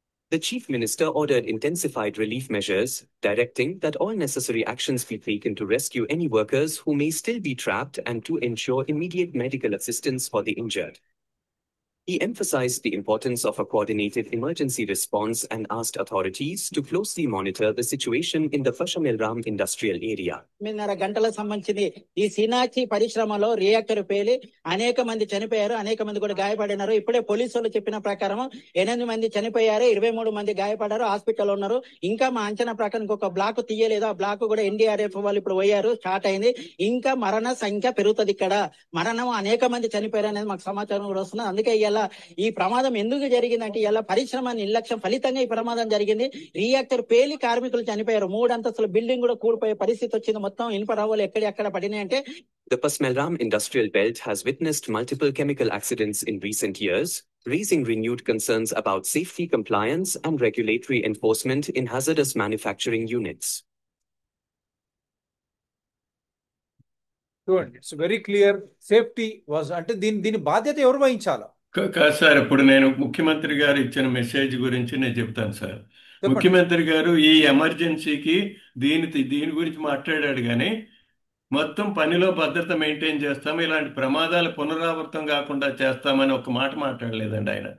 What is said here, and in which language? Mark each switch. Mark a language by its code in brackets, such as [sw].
[en] The Chief Minister ordered intensified relief measures, directing that all necessary actions be taken to rescue any workers who may still be trapped and to ensure immediate medical assistance for the injured. He emphasized the importance of a coordinated emergency response and asked authorities to closely monitor the situation in the Pashamilram industrial area. [te] 9:30 గంటల సంబంధించింది ఈ సినాచి పరిశ్రమలో reactor పేలి అనేక మంది చనిపోయారు, అనేక మంది కూడా గాయపడినారు. ఇప్పుడే పోలీసులు చెప్పిన ప్రకారం 8 మంది చనిపోయారు, 23 మంది గాయపడ్డారు, హాస్పిటల్ ఉన్నారు. ఇంకా మా అంచనా ప్రకారం ఇంకొక బ్లాక్ తీయలేదు. ఆ బ్లాక్ కూడా ఎన్డీఆర్ఎఫ్ వాళ్ళు ఇప్పుడు పోయారు, స్టార్ట్ అయింది. ఇంకా మరణ సంఖ్య పెరుగుతుంది. ఇక్కడ మరణం అనేక మంది చనిపోయారు అనేది మాకు సమాచారం కూడా వస్తుంది. అందుకే ఇలా ఈ ప్రమాదం ఎందుకు జరిగిందంటే ఇలా పరిశ్రమ నిర్లక్ష్యం ఫలితంగా ఈ ప్రమాదం జరిగింది. రియాక్టర్ పేలి కార్మికులు చనిపోయారు. 3 అంతస్తుల బిల్డింగ్ కూడా కూలిపోయే పరిస్థితి వచ్చింది. మొత్తం ఇనుప రావులు ఎక్కడ పడినాయంటే. [en] The Pashamilram industrial belt has witnessed multiple chemical accidents in recent years, raising renewed concerns about safety compliance and regulatory enforcement in hazardous manufacturing units. [te] చూడండి, [en] It's very clear. [te] Safety was అంటే దీని బాధ్యత ఎవరు వహించాలా? కాదు సార్, ఇప్పుడు నేను ముఖ్యమంత్రి గారు ఇచ్చిన మెసేజ్ గురించి నేను చెప్తాను సార్. చెప్పండి. ముఖ్యమంత్రి గారు ఈ ఎమర్జెన్సీకి దీని గురించి మాట్లాడాడు, కానీ మొత్తం పనిలో భద్రత మెయింటైన్ చేస్తాం, ఇలాంటి ప్రమాదాలు పునరావృతం కాకుండా చేస్తామని ఒక మాట మాట్లాడలేదండి ఆయన.